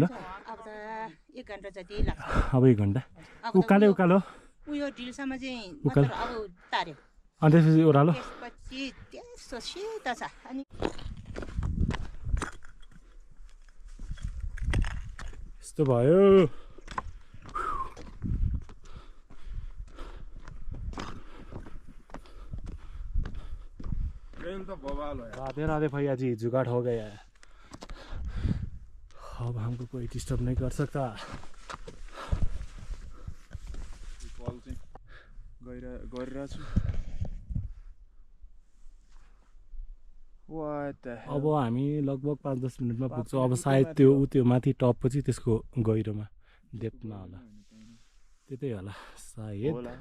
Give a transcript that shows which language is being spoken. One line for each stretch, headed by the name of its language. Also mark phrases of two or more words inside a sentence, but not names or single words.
Nepali: अब त 1 घन्टा जति लाग्छ। अब 1 घन्टा उकालो उयो ढिलसम्म चाहिँ उकालो अब तार्यो, अनि त्यसपछि ओह्रालो, त्यसपछि त्यस्तो सिधा छ। अनि यस्तो भयो।
Hindi: राधे राधे भैया जी, जुगाड़ हो गया है, अब हमको कोई डिस्टर्ब नहीं कर सकता।
Nepali: अब हामी लगभग 5-10 मिनटमा पुग्छौँ। अब सायद त्यो माथि टप पछि त्यसको गहिरोमा डेप्थमा होला, त्यतै होला सायद।